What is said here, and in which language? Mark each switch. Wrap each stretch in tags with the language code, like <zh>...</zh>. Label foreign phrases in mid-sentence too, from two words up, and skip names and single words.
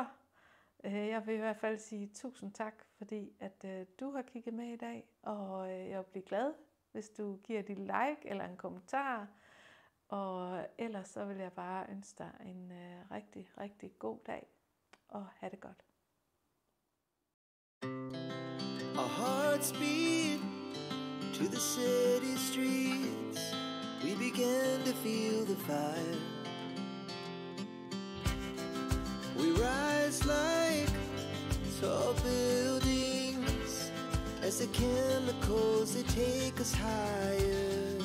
<da>Jeg vil i hvert fald sige tusind tak, fordi at du har kigget med i dag, og jeg vil blive glad, hvis du giver dit like eller en kommentar. Og ellers så vil jeg bare ønske dig en rigtig, rigtig god dag, og have det godt.</da> <en>Our hearts beat to the city streets. We began to feel the fire. We rise like tall buildings as the chemicals, they take us higher.</en>